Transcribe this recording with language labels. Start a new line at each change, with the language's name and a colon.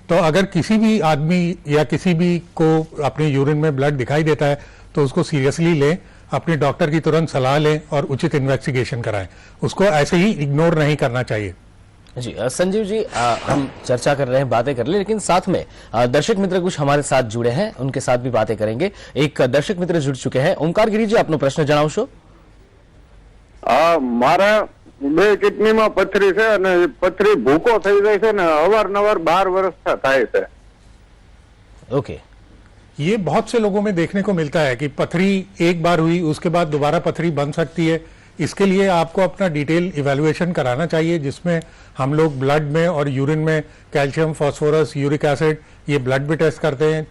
Hindi: तो अगर किसी भी आदमी या किसी भी को अपने यूरिन में ब्लड दिखाई देता है तो उसको सीरियसली लें, अपने डॉक्टर की तुरंत सलाह लें और उचित इन्वेस्टिगेशन कराएं. उसको ऐसे ही इग्नोर नहीं करना चाहिए. जी संजीव जी, हम चर्चा कर रहे हैं, बातें कर ले, लेकिन साथ में दर्शक मित्र कुछ हमारे साथ जुड़े हैं, उनके साथ भी बातें करेंगे. एक दर्शक मित्र जुड़ चुके हैं. ओंकार गिरी जी,
Gujarati: आपनो प्रश्न जणावशो. મારા બે કિડનીમાં પથરી છે અને એ પથરી ભૂકો થઈ જાય છે ને અવારનવાર 12 વર્ષ થાય છે.
Hindi: ओके, ये बहुत से लोगों में देखने को मिलता है कि पथरी एक बार हुई उसके बाद दोबारा पथरी बन सकती है. इसके लिए आपको अपना डिटेल इवैल्यूएशन कराना चाहिए, जिसमें हम लोग ब्लड में और यूरिन में कैल्शियम, फास्फोरस, यूरिक एसिड, ये ब्लड भी टेस्ट करते हैं.